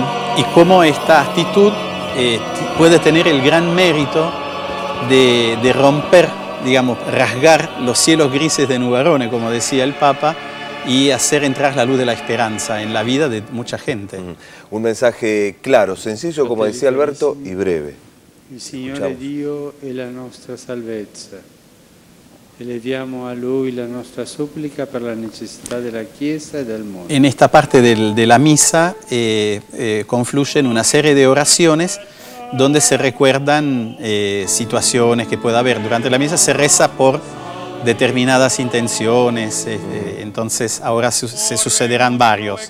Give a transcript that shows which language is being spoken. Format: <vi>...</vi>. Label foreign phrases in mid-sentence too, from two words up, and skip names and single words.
<es>Y cómo esta actitud puede tener el gran mérito de romper, digamos, rasgar los cielos grises de Nubarone, como decía el Papa, y hacer entrar la luz de la esperanza en la vida de mucha gente. Un mensaje claro, sencillo, como decía Alberto, y breve.</es> <it>Il Signore Dio è la nostra salvezza. Eleviamo a Lui la nostra supplica per la necessità della Chiesa e del mondo.</it> <es>En esta parte de la misa confluyen una serie de oraciones donde se recuerdan situaciones que pueda haber. Durante la misa se reza por determinadas intenciones, entonces ahora se sucederán varios.</es>